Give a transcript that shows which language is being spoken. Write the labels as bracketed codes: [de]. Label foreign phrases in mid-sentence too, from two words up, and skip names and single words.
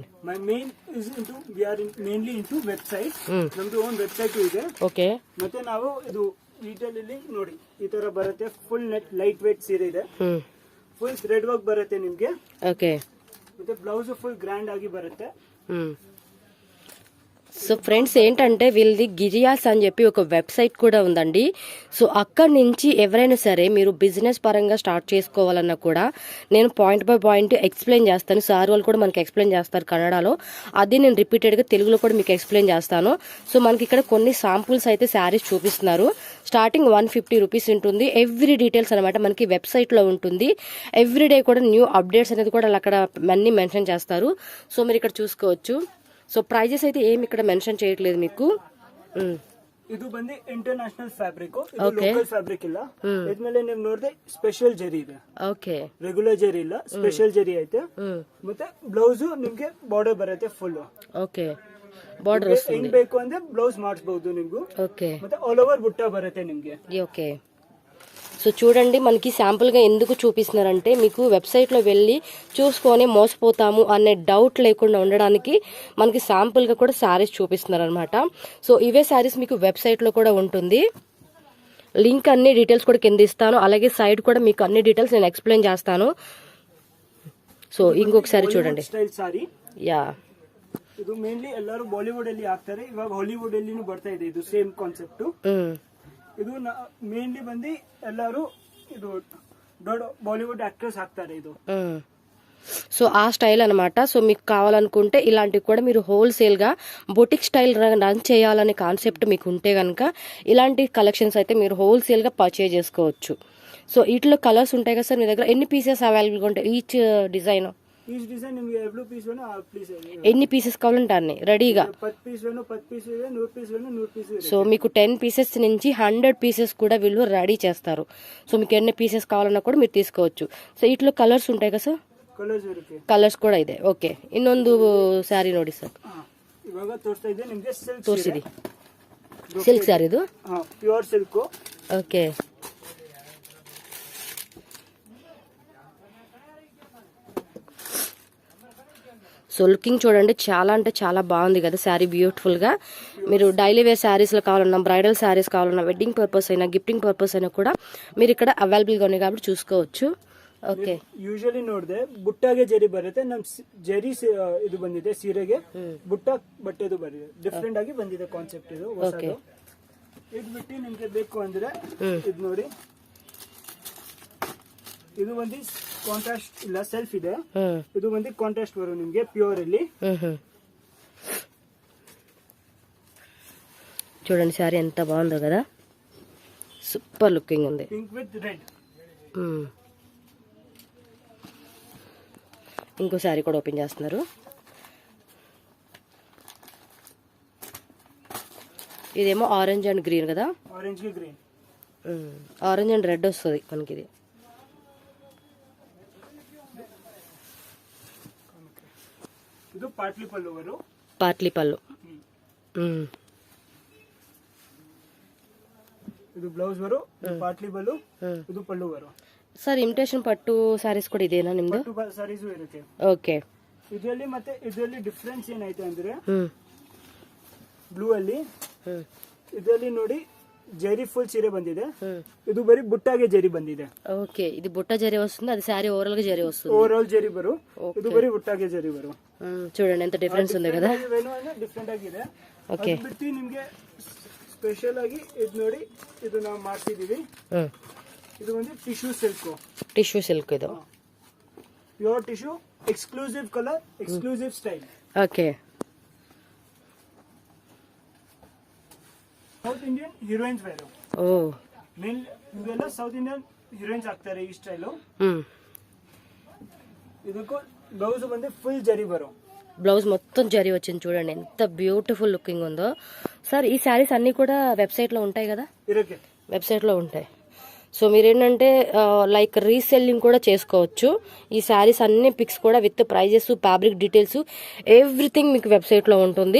[en] My main is into we are mainly into website. [kn] ನಮ್ದು ಓನ್ ವೆಬ್ಸೈಟ್ ಇದೆ. ಓಕೆ, ಮತ್ತೆ ನಾವು ಇದು ರಿಟೇಲ್ ಅಲ್ಲಿ ನೋಡಿ ಈ ತರ ಬರುತ್ತೆ. [en] full net light weight [kn] ಸೀರೆ ಇದೆ. [en] full thread work [kn] ಬರುತ್ತೆ ನಿಮ್ಗೆ. ಓಕೆ, ಮತ್ತೆ ಬ್ಲೌಸ್ ಫುಲ್ ಗ್ರ್ಯಾಂಡ್ ಆಗಿ ಬರುತ್ತೆ. [te] సో ఫ్రెండ్స్ ఏంటంటే వీళ్ళది గిరియాస్ అని చెప్పి ఒక వెబ్సైట్ కూడా ఉందండి. సో అక్కడి నుంచి ఎవరైనా సరే మీరు బిజినెస్ పరంగా స్టార్ట్ చేసుకోవాలన్నా కూడా నేను [en] point by point [te] ఎక్స్ప్లెయిన్ చేస్తాను. సార్ వాళ్ళు కూడా మనకి ఎక్స్ప్లెయిన్ చేస్తారు కన్నడలో. అది నేను రిపీటెడ్గా తెలుగులో కూడా మీకు ఎక్స్ప్లెయిన్ చేస్తాను. సో మనకి ఇక్కడ కొన్ని శాంపుల్స్ అయితే శారీస్ చూపిస్తున్నారు. స్టార్టింగ్ 150 రూపీస్ ఉంటుంది. [en] every details [te] అనమాట మనకి వెబ్సైట్లో ఉంటుంది. ఎవ్రీడే కూడా [en] new updates [te] అనేది కూడా అక్కడ అన్ని మెన్షన్ చేస్తారు. సో మీరు ఇక్కడ చూసుకోవచ్చు. సో ప్రైజెస్ అయితే ఏమి ఇక్కడ మెన్షన్ చేయట్లేదు మీకు. [kn] ಇದು ಬಂದು [en] international fabric, local fabric [kn] ಇಲ್ಲ. ಇದ್ಮೇಲೆ ನೀವು ನೋಡಿದ್ರೆ ಸ್ಪೆಷಲ್ ಜರಿ ಇದೆ. ಓಕೆ, ರೆಗ್ಯುಲರ್ ಜರಿ ಇಲ್ಲ, ಸ್ಪೆಷಲ್ ಜರಿ ಐತೆ. ಮತ್ತೆ ಬ್ಲೌಸ್ ನಿಮ್ಗೆ ಬಾರ್ಡರ್ ಬರುತ್ತೆ ಫುಲ್. ಓಕೆ, ಬಾರ್ಡರ್ ಹೆಂಗ್ ಬೇಕು ಅಂದ್ರೆ ಬ್ಲೌಸ್ ಮಾಡಿಸಬಹುದು ನಿಮ್ಗೂ. [te] ఓకే, [kn] ಮತ್ತೆ ಆಲ್ ಓವರ್ ಬುಟ್ಟ ಬರುತ್ತೆ ನಿಮ್ಗೆ. [te] ఓకే. సో చూడండి మనకి శాంపుల్గా ఎందుకు చూపిస్తున్నారంటే మీకు వెబ్సైట్లో వెళ్ళి చూసుకొని మోసపోతాము అనే డౌట్ లేకుండా ఉండడానికి మనకి శాంపుల్గా కూడా శారీస్ చూపిస్తున్నారు అనమాట. సో ఇవే శారీస్ మీకు వెబ్సైట్లో కూడా ఉంటుంది. లింక్ అన్ని డీటెయిల్స్ కూడా కింద ఇస్తాను. అలాగే సైడ్ కూడా మీకు అన్ని డీటెయిల్స్ నేను ఎక్స్ప్లెయిన్ చేస్తాను. సో ఇంకొకసారి చూడండి. [en] Style saree. [te] యా, [kn] ಇದು ಮೇನ್ಲಿ ಎಲ್ಲರೂ ಬಾಲಿವುಡ್ ಅಲ್ಲಿ ಹಾಕ್ತಾರೆ, ಇವಾಗ ಹಾಲಿವುಡ್ ಅಲ್ಲಿನೂ ಬರ್ತಾ ಇದೆ ಇದು ಸೇಮ್ ಕಾನ್ಸೆಪ್ಟ್. ಇದು ಮೇನ್ಲಿ ಬಂದು ಎಲ್ಲರೂ ಇದು ದೊಡ್ಡ ಬಾಲಿವುಡ್ ಆಕ್ಟರ್ಸ್ ಹಾಕ್ತಾರೆ ಇದು. [te] సో ఆ స్టైల్ అనమాట. సో మీకు కావాలనుకుంటే ఇలాంటివి కూడా మీరు హోల్సేల్గా బొటిక్ స్టైల్ రన్ చేయాలనే కాన్సెప్ట్ మీకు ఉంటే కనుక ఇలాంటి కలెక్షన్స్ అయితే మీరు హోల్సేల్గా పర్చేజ్ చేసుకోవచ్చు. సో వీటిలో కలర్స్ ఉంటాయి కదా సార్ మీ దగ్గర, ఎన్ని పీసెస్ అవైలబుల్గా ఉంటాయి [en] each design? each design [kn] ನಿಮಗೆ ಎಷ್ಟು ಪೀಸ್ ವೇಣೋ ಆ ಪೀಸ್ [te] ఎన్ని పీసెస్ కావాలంటే అన్ని రెడీగా [kn] 10 పీస్ ವೇಣೋ 10 పీస్ ಇದೆ, 100 పీస్ ವೇಣೋ 100 పీస్ ಇದೆ. [te] సో మీకు 10 పీసెస్ నుంచి 100 పీసెస్ కూడా వీళ్ళు రెడీ చేస్తారు. సో మీకు ఎన్ని పీసెస్ కావాలన్నా కూడా మీరు తీసుకోవచ్చు. సో వీటిలో కలర్స్ ఉంటాయి కదా సార్? [kn] ಕಲರ್ಸ್ ಕೂಡ ಇದೆ. ಓಕೆ, ಇನ್ನೊಂದು ಸ್ಯಾರಿ ನೋಡಿ ಸರ್, ಇವಾಗ ತೋರಿಸ್ತಾ ಇದೆ ನಿಮಗೆ ಸಿಲ್ಕ್ ತೋರಿಸಿದಿ. ಸಿಲ್ಕ್ ಸ್ಯಾರಿ ಇದು ಪ್ಯೂರ್ ಸಿಲ್ಕ್. ಓಕೆ, [te] సో లుకింగ్ చూడండి, చాలా అంటే చాలా బాగుంది కదా శారీ, బ్యూటిఫుల్ గా. మీరు డైలీ వేర్ శారీస్ లో కావాలన్నా, బ్రైడల్ శారీస్ కావాలన్నా, వెడ్డింగ్ పర్పస్ అయినా, గిఫ్టింగ్ పర్పస్ అయినా కూడా మీరు ఇక్కడ అవైలబుల్ గా ఉన్నాయి కాబట్టి చూసుకోవచ్చు. [kn] ಓಕೆ, ಯೂಶಲಿ ನೋಡಿದೆ ಬುಟ್ಟಾಗೆ ಜರಿ ಬರುತ್ತೆ, ನಮ್ ಜರಿ ಇದು ಬಂದಿದೆ ಸೀರೆಗೆ, ಬುಟ್ಟ ಬಟ್ಟೆದು ಬಂದಿದೆ, ಡಿಫ್ರೆಂಟ್ ಆಗಿ ಬಂದಿದೆ ಕಾನ್ಸೆಪ್ಟ್ ಇದು ಹೊಸದು. ಇದು ಬಿಟ್ಟು ನಿಮ್ಗೆ ಬೇಕು ಅಂದ್ರೆ ಇದು ನೋಡಿ, ಇದು ಒಂದು ಕಾಂಟ್ರಾಸ್ಟ್ ಇಲ್ಲ, ಸೆಲ್ಫ್ ಇದೆ. ಇದು ಒಂದು ಕಾಂಟ್ರಾಸ್ಟ್ ಬರೋ ನಿಮ್ಗೆ ಪ್ಯೂರ್ ಅಲ್ಲಿ. [te] చూడండి శారీ ఎంత బాగుందో కదా, సూపర్ లుకింగ్ ఉంది. [en] Pink with red. [te] ఇంకో శారీ కూడా ఓపెన్ చేస్తున్నారు. ఇదేమో ఆరెంజ్ అండ్ గ్రీన్ కదా, ఆరెంజ్ గ్రీన్, ఆరెంజ్ అండ్ రెడ్ వస్తుంది మనకి. ఇది [kn] ಇದು ಪಾಟ್ಲಿ ಪಲ್ಲು ಬರು, ಪಾಟ್ಲಿ ಪಲ್ಲು. ಇದು ಬ್ಲೌಸ್ ಬರು, ಪಾಟ್ಲಿ ಪಲ್ಲು, ಇದು ಪಲ್ಲು ಬರು. ಸರ್ ಇಮಿಟೇಷನ್ ಪಟ್ಟು ಸ್ಯಾರೀಸ್ ಕೂಡ ಇದೆನಾ ನಿಮ್ದು? ಪಟ್ಟು ಸ್ಯಾರೀಸ್ ಇರುತ್ತೆ. ಓಕೆ, ಇದರಲ್ಲಿ ಮತ್ತೆ ಇದರಲ್ಲಿ ಡಿಫ್ರೆನ್ಸ್ ಏನಾಯ್ತು ಅಂದ್ರೆ ಬ್ಲೂ ಅಲ್ಲಿ ಇದರಲ್ಲಿ ನೋಡಿ ಜರಿ ಫುಲ್ ಸೀರೆ ಬಂದಿದೆ, ಇದು ಬರೀ ಬುಟ್ಟಾಗೆ ಜರಿ ಬಂದಿದೆ. [te] ఓకే, ఇది బుట్ట జరీ వస్తుంది, అది శారీ ఓవరాల్ గా జరీ వస్తుంది. [kn] ఓవరాల్ జరీ బరు, ಇದು ಬರೀ ಬುಟ್ಟಾಗೆ ಜರಿ ಬರು. [te] చూడండి ఎంత డిఫరెన్స్ ఉంది కదా, [kn] ಡಿಫ್ರೆಂಟ್ ಆಗಿದೆ. ಓಕೆ, ಬಿಟ್ಟು ನಿಮ್ಗೆ ಸ್ಪೆಷಲ್ ಆಗಿ ಇದು ನೋಡಿ, ಇದು ನಾವು ಮಾಡ್ತಿದೀವಿ. ಇದು ಒಂದು ಟಿಶ್ಯೂ ಸಿಲ್ಕ್, ಟಿಶ್ಯೂ ಸಿಲ್ಕ್, ಇದು [en] Pure tissue, exclusive colour, exclusive style. [kn] ಓಕೆ, [en] South Indian heroines wear. [kn] ಓ, ಮೇನ್ ಇವೆಲ್ಲ [en] South Indian heroines [kn] ಆಗ್ತಾರೆ ಈ ಸ್ಟೈಲು. ಇದಕ್ಕೂ ಬ್ಲೌಸ್ ಬಂದು ಫುಲ್ ಜರಿ ಬರೋ, [te] బ్లౌజ్ మొత్తం జరీ వచ్చింది. చూడండి ఎంత [en] beautiful looking [te] ఉందో. సార్ ఈ శారీస్ అన్ని కూడా వెబ్సైట్ లో ఉంటాయి కదా? ఇరకే వెబ్సైట్ లో ఉంటాయి. సో మీరేంటంటే లైక్ రీసెల్లింగ్ కూడా చేసుకోవచ్చు. ఈ శారీస్ అన్ని పిక్స్ కూడా విత్ ప్రైజెస్, [en] fabric details, everything [te] మీకు వెబ్సైట్లో ఉంటుంది.